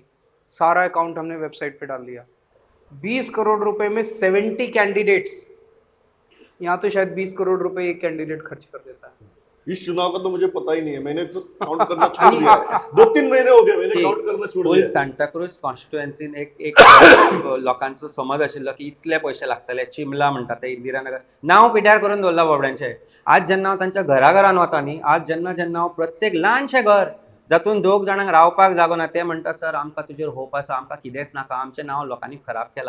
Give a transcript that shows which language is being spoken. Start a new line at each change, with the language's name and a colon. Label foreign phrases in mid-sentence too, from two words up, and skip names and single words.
Hindi: सारा अकाउंट हमने वेबसाइट पे डाल दिया। 20 करोड़ रुपए में 70 कैंडिडेट्स। यहाँ तो शायद 20 करोड़ रुपए एक कैंडिडेट खर्च कर देता है। इस चुनाव का तो मुझे पता ही नहीं है, मैंने तो काउंट करना छोड़ दिया। 2-3 महिने हो गए मैंने काउंट करना छोड़ फुल दिया।
Konkani: सांताक्रूज कॉन्स्टिट्युएन्सीन एक लोकांचो समज आशिल्लो की इतले पयशे लागतले, चिमला म्हणटा ते इंदिरानगर नांव पिड्यार करून दवरला बाबड्यांचे। आज जेन्ना हांव तांच्या घरान वता न्ही, आज जेन्ना जेन्ना हांव प्रत्येक ल्हानशें घर जातून 2 जाणांक रावपाक जागो ना, ते म्हणटा सर आमकां तुजेर होप आसा, आमकां कितेंच नाका, आमचें नांव लोकांनी खराब केलां।